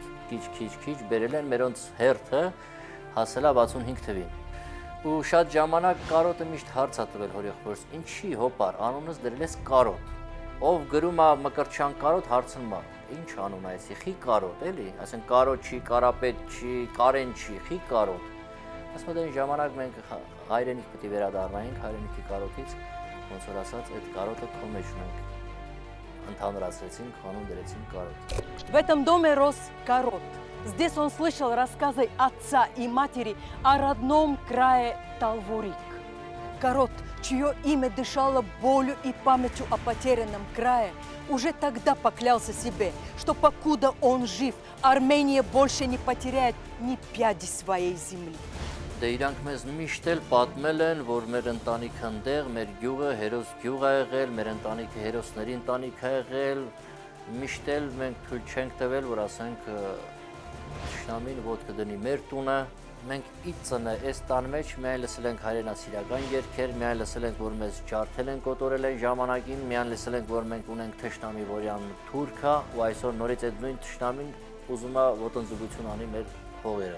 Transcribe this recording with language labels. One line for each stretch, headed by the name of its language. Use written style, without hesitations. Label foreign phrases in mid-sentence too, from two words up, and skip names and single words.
Armenian: Քիչ բերել են մերոնց հերթը հասել է 65 թվին։ Ու շատ ժամանակ կարոտը միշտ հարց է տվել հորեղբորս, ինչի հոպար, անունս դրել ես կարոտ։ Ով գրում է Մկրտչյան կարոտ, հարցնում է, ինչ անուն է էսի, խի կարոտ, էլի, ասեն կարոտ չի, կարապետ չի, կարեն չի, խի կարոտ։ Ասում եմ, ժամանակ մենք հայրենիք պետք է վերադառնայինք հայրենիքի կարոտից, ոնց որ ասած, այդ կարոտը քո մեջ ունենք։ Ընդհանրացրեցինք, անուն դրեցինք կարոտ։
Russian: В этом доме рос Корот. Здесь он слышал рассказы отца и матери о родном крае Талвурик. Корот, чье имя дышало болью и памятью о потерянном крае, уже тогда поклялся себе, что покуда он жив, Армения больше не потеряет ни пяди своей земли.
Armenian: Դե իրանք մեզ միշտ էլ պատմել են, որ մեր ընտանիքը ընդեղ, մեր գյուղը հերոս գյուղ է եղել, մեր ընտանիքը հերոսների ընտանիք է եղել, միշտ էլ մենք թույլ չենք տվել, որ ասենք թշնամին ոտքը դնի մեր տունը, մենք իծնը այս տան մեջ միայն լսել ենք հայրենասիրական երգեր, միայն լսել ենք, որ մեզ ջարդել են, կոտորել են ժամանակին, միայն լսել ենք, որ մենք ունենք թշնամի, որի անունը թուրք է, ու այսօր նորից այդ նույն թշնամին ուզում է ոտնձգություն անի մեր հողերը։